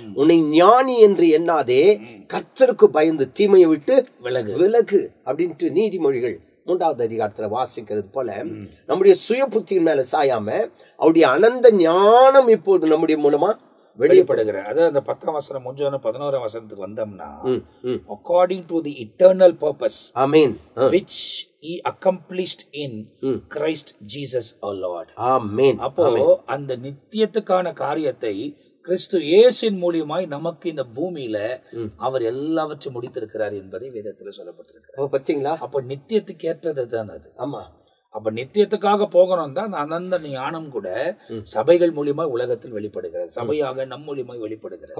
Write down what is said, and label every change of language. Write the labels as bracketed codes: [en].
[ta] உன்னை ஞானி என்று எண்ணாதே, கர்த்தருக்கு பயந்து தீமையை விட்டு விலகு அப்படின்ட்டு நீதிமொழிகள் 3வது அதிகாரத்துல வாசிக்கிறது போல நம்முடைய சுய புத்தியின் மேல சாயாம அவருடைய அனந்த ஞானம் இப்போது நம்முடைய மூலமா வெளிப்படுகிற. அதாவது அந்த 10ஆம் வசனம் 11ஆம் வசனத்துக்கு வந்தோம்னா, [en] according to the eternal purpose, amen, which he accomplished in Christ Jesus our Lord. amen. [ta] அப்போ அந்த நித்தியத்துக்கான காரியத்தை கிறிஸ்து இயேசுவின் மூலியமாய் நமக்கு இந்த பூமியில அவர் எல்லாவற்றையும் முடித்திருக்கிறார் என்பதை வேதத்துல சொல்லப்பட்டிருக்கிறார். பாத்தீங்களா? அப்போ நித்தியத்துக்கு ஏற்றது தான் அது. ஆமா, அப்ப நித்தியத்துக்காக போகணும் தான் அனந்த ஞானம் கூட சபைகள் மூலியமா உலகத்தில் வெளிப்படுகிறது, சபையாக நம் மூலியமாய் வெளிப்படுகிறது.